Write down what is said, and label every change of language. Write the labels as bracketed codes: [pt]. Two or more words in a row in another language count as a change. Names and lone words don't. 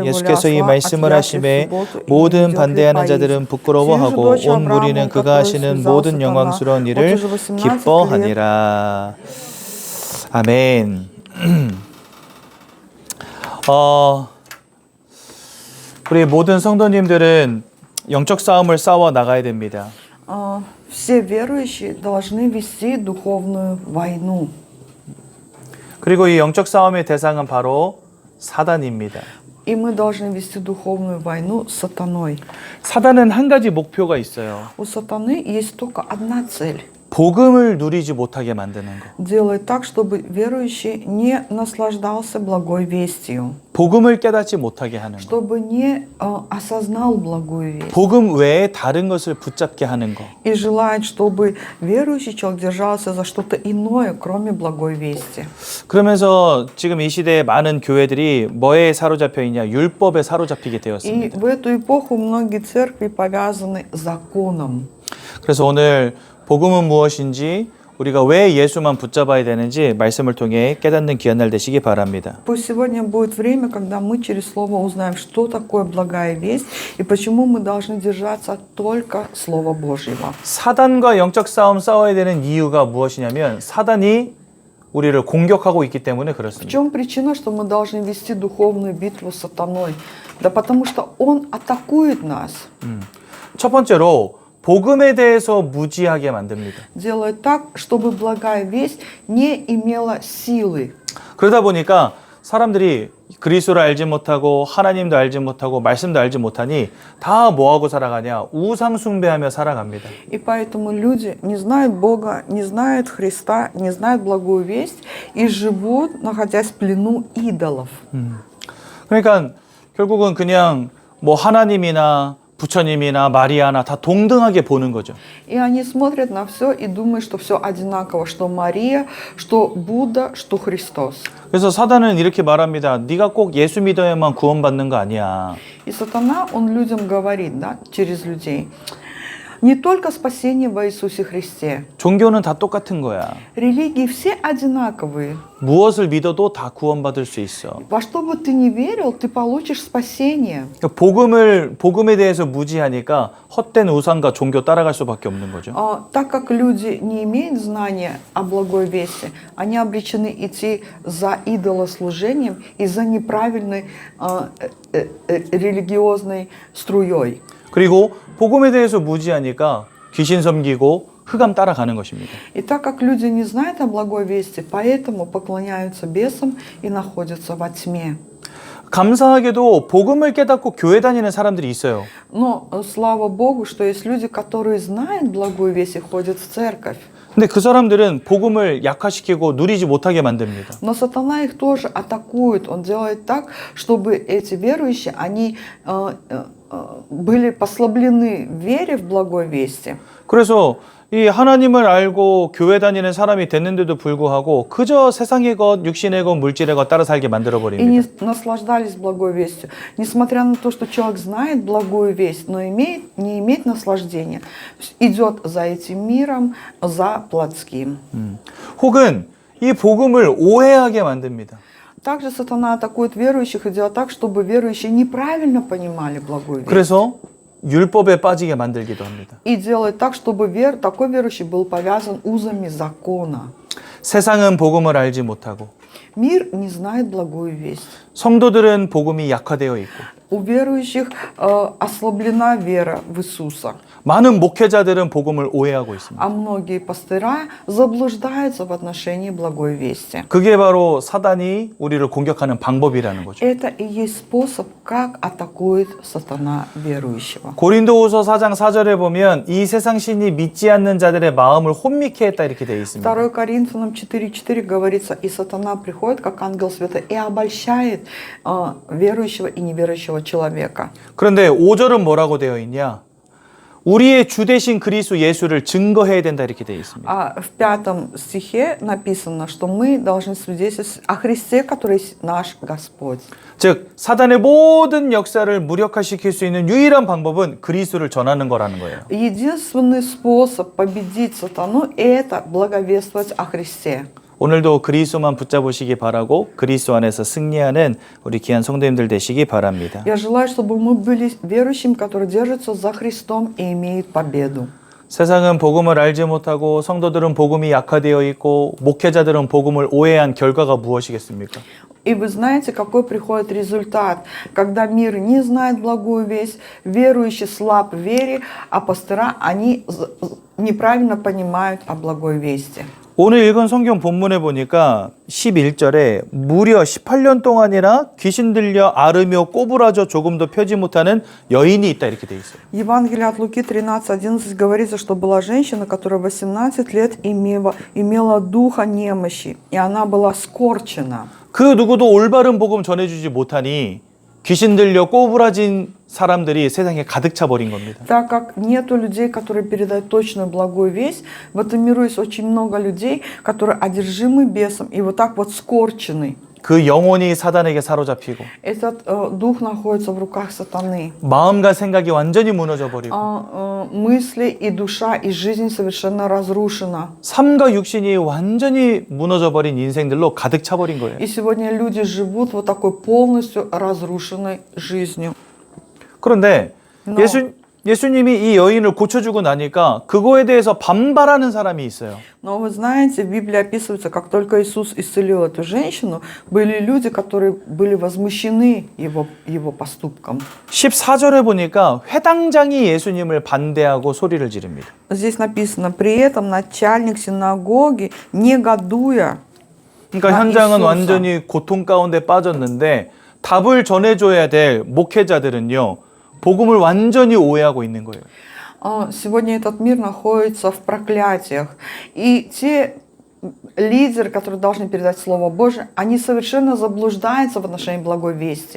[ko] 예수께서 이 말씀을 하심에 모든 반대하는 자들은 부끄러워하고 온 무리는 그가 하시는 모든 영광스러운 일을 기뻐하니라. 아멘. 우리 모든 성도님들은 영적 싸움을 싸워 나가야 됩니다. [ru] Все верующие должны вести духовную войну. [ko] 그리고 이 영적 싸움의 대상은 바로 사단입니다. [ru] И мы должны вести духовную войну с сатаной. [ko] 사단은 한 가지 목표가 있어요. [ru] У сатаны есть только одна цель. [ko] 복음을 누리지 못하게 만드는 거. [ru] Делает так, чтобы верующий не наслаждался благой вестью. [ko] 복음을 깨닫지 못하게 하는 거. [ru] Чтобы не осознал благую весть. [ko] 복음 외에 다른 것을 붙잡게 하는 거. [ru] И желает, чтобы верующий человек держался за что-то иное, кроме благой вести. [ko] 그러면서 지금 이 시대에 많은 교회들이 뭐에 사로잡혀 있냐? 율법에 사로잡히게 И 되었습니다. [ru] в эту эпоху многие церкви повязаны законом. [ko] 그래서 오늘 복음은 무엇인지 우리가 왜 예수만 붙잡아야 되는지 말씀을 통해 깨닫는 귀한 날 되시기 바랍니다. [ru] Пусть сегодня будет время, когда мы через Слово узнаем, что такое благая весть и почему мы должны держаться только Слова Божьего. [ko] 사단과 영적 싸움 싸워야 되는 이유가 무엇이냐면 사단이 우리를 공격하고 있기 때문에 В 그렇습니다. [ru] чем причина, что мы должны вести духовную битву с сатаной? Да потому что он атакует нас. [ko] 첫 번째로 복음에 대해서 무지하게 만듭니다. [ru] Делает так, чтобы благая весть не имела силы. [ko] 그러다 보니까 사람들이 그리스도를 알지 못하고 하나님도 알지 못하고 말씀도 알지 못하니 다 뭐하고 살아가냐? 우상 숭배하며 살아갑니다. [ru] И поэтому люди не знают Бога, не знают Христа, не знают благую весть и живут, находясь в плену идолов. [ko] 그러니까 결국은 그냥 뭐 하나님이나 부처님이나 마리아나 다 동등하게 보는 거죠. [ru] И они смотрят на все и думают, что все одинаково, что Мария, что Будда, что Христос. [ko] 그래서 사단은 이렇게 말합니다. 네가 꼭 예수 믿어야만 구원받는 거 아니야. [ru] И сатана, он людям говорит, да, через людей, не только спасение во Иисусе Христе. [ko] 종교는 다 똑같은 거야. [ru] Религии все одинаковые. [ko] 무엇을 믿어도 다 구원받을 수 있어. [ru] Во что бы ты ни верил, ты получишь спасение. [ko] 복음에 대해서 무지하니까 헛된 우상과 종교 따라갈 수밖에 없는 거죠. [ru] Так как люди не имеют знания о благой вести, они обречены идти за идолослужением и за неправильной религиозной струей. [ko] 그리고 복음에 대해서 무지하니까 귀신 섬기고 흑암 따라가는 것입니다. [ru] И так как люди не знают о благой вести, поэтому поклоняются бесам и находятся во тьме. [ko] 감사하게도 복음을 깨닫고 교회 다니는 사람들이 있어요. [ru] Но слава Богу, что есть люди, которые знают благую весть и ходят в церковь. [ko] 근데 그 사람들은 복음을 약화시키고 누리지 못하게 만듭니다. [ru] Но сатана их тоже атакует. Он делает так, чтобы эти верующие, они были послаблены в вере в благой вести. [ko] 그래서 이 하나님을 알고 교회 다니는 사람이 됐는데도 불구하고 그저 세상의 것, 육신의 것, 물질의 것 따라 살게 만들어 И 버립니다. [ru] не наслаждались благой вестью. Несмотря на то, что человек знает благую весть, но не имеет наслаждения, идет за этим миром, за плотским. [ko] 혹은 이 복음을 오해하게 만듭니다. [ru] Также сатана атакует верующих и делает так, чтобы верующие неправильно понимали благую весть. [ko] 그래서 율법에 빠지게 만들기도 합니다. [ru] И делает так, чтобы такой верующий был повязан узами закона. [ko] 세상은 복음을 알지 못하고 [ru] Мир не знает благую весть. [ko] 성도들은 복음이 약화되어 있고 [ru] У верующих ослаблена вера в Иисуса. [ko] 많은 목회자들은 복음을 오해하고 있습니다. [ru] А многие пастыря заблуждаются в отношении благой вести. [ko] 그게 바로 사단이 우리를 공격하는 방법이라는 거죠. [ru] Это и есть способ, как атакует сатана верующего. [ko] 고린도후서 4장 4절에 보면 이 세상 신이 믿지 않는 자들의 마음을 혼미케 했다 이렇게 되어 있습니다. [ru] 2 Коринфянам 4:4 говорится, и сатана приходит, как ангел света, и обольщает верующего и неверующего человека. [ko] 그런데 5절은 뭐라고 되어 있냐? 우리의 주 되신 그리스도 예수를 증거해야 된다 이렇게 되어 있습니다. [ru] А в 5 стихе написано, что мы должны свидетельствовать о Христе, который есть наш Господь. [ko] 즉 사단의 모든 역사를 무력화시킬 수 있는 유일한 방법은 그리스도를 전하는 거라는 거예요. [ru] Единственный способ победить сатану – это благовествовать о Христе. [ko] 오늘도 그리스도만 붙잡으시기 바라고 그리스도 안에서 승리하는 우리 귀한 성도님들 되시기 바랍니다. [ru] Я желаю, чтобы мы были верующими, которые держатся за Христом и имеют победу. [ko] 세상은 복음을 알지 못하고 성도들은 복음이 약화되어 있고 목회자들은 복음을 오해한 결과가 무엇이겠습니까? [ru] И вы знаете, какой приходит результат, когда мир не знает благую весть, верующий слаб в вере, а пастыра, они неправильно понимают о благой вести. [ko] 오늘 읽은 성경 본문에 보니까 11절에 무려 18년 동안이나 귀신 들려 앓으며 꼬부라져 조금도 펴지 못하는 여인이 있다 이렇게 돼 있어요. [ru] Евангелие от Луки 13:11 говорится, что была женщина, которая 18 лет имела духа немощи, и она была скорчена. [ko] 그 누구도 올바른 복음 전해주지 못하니 귀신 들려 꼬부라진 사람들이 세상에 가득 차 버린 겁니다. [ru] Так как нету людей, которые передают точную благую весть, в этом миру есть очень много людей, которые одержимы бесом и вот так вот скорчены. [ko] 그 영혼이 사단에게 사로잡히고 [ru] Этот дух находится в руках сатаны. [ko] 마음과 생각이 완전히 무너져 버리고 [ru] Мысли и душа и жизнь совершенно разрушена. [ko] 삶과 육신이 완전히 무너져 버린 인생들로 가득 차 버린 거예요. [ru] И сегодня люди живут вот такой полностью разрушенной жизнью. [ko] 그런데 예수님이 이 여인을 고쳐주고 나니까 그거에 대해서 반발하는 사람이 있어요. [ru] Но вы знаете, в Библии описывается, как только Иисус исцелил эту женщину, были люди, которые были возмущены его поступком. [ko] 14절에 보니까 회당장이 예수님을 반대하고 소리를 지릅니다. [ru] Здесь написано, при этом начальник синагоги, негодуя, [ko] 그러니까 현장은 완전히 고통 가운데 빠졌는데 답을 전해줘야 될 목회자들은요. 복음을 완전히 오해하고 있는 거예요. [ru] Сегодня этот мир находится в проклятиях. И те лидеры, которые должны передать Слово Божие, они совершенно заблуждаются в отношении благой вести.